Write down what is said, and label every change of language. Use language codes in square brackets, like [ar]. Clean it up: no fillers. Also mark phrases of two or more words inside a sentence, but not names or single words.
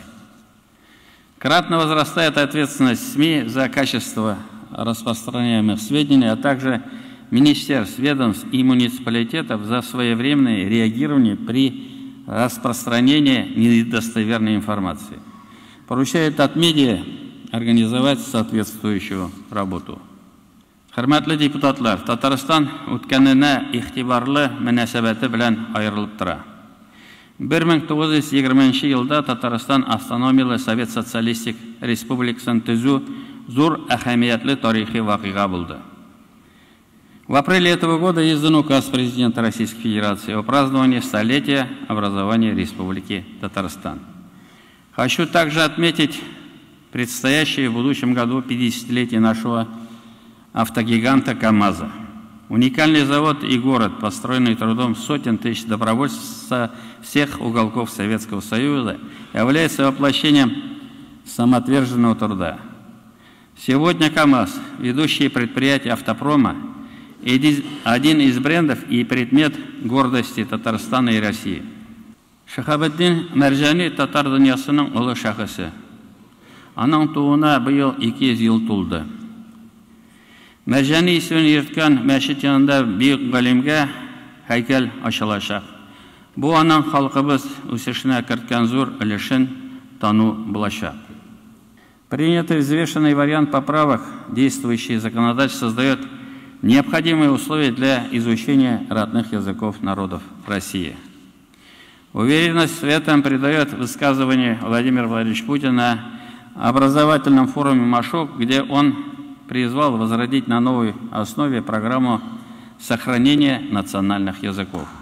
[ru] Кратно возрастает ответственность СМИ за качество распространяемых сведений, а также министерств, ведомств и муниципалитетов за своевременное реагирование при распространении недостоверной информации. Поручает от медиа организовать соответствующую работу. [tt] Хөрмәтле депутатлар, Татарстан үткәненә игътибарлы мөнәсәбәте белән аерылып тора. 1920 елда Татарстан автономиялы Совет Социалистик Республикасын төзү зур әһәмиятле тарихи вакыйга булды. [ru] В апреле этого года издан указ президента Российской Федерации о праздновании столетия образования Республики Татарстан. Хочу также отметить предстоящее в будущем году 50-летие нашего автогиганта КАМАЗа. Уникальный завод и город, построенный трудом сотен тысяч добровольцев со всех уголков Советского Союза, является воплощением самоотверженного труда. Сегодня КАМАЗ, ведущее предприятие автопрома, один из брендов и предмет гордости Татарстана и России. [tt] Шахабетдин Мәрҗани татар дөньясының улы шәхесе. Аның тууына быел 200 ел тулды. Мәрҗани исемен йөрткән мәчет янында бөек галимгә һәйкәл ачылачак. Бу аның халкыбыз үсешенә керткән зур өлешен тану булачак. [ru] Принятый взвешенный вариант поправок, действующий законодательство создает необходимые условия для изучения родных языков народов России. Уверенность в этом придает высказывание Владимира Владимировича Путина на образовательном форуме МАШОК, где он призвал возродить на новой основе программу сохранения национальных языков.